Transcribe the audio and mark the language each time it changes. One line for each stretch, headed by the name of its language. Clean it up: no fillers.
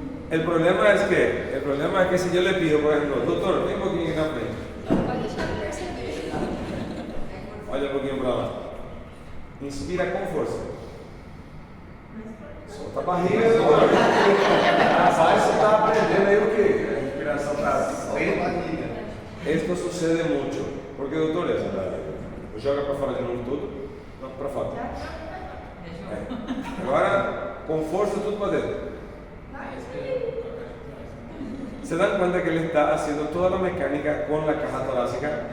Spanish: El problema es que si yo le pido, por ejemplo, doctor, ven un poquito en la frente.
Portuguese: Olha um pouquinho para lá. Inspira com força. Solta a barriga, doutor. Rapaz, você está aprendendo aí o quê? A respiração para dentro.
Spanish: Esto sucede mucho.
Portuguese: Porque, doutores, joga para fora de novo tudo. Não, para fora. Agora, com força, tudo para dentro.
Spanish: ¿Se dan cuenta que él está haciendo toda la mecánica con la caja torácica?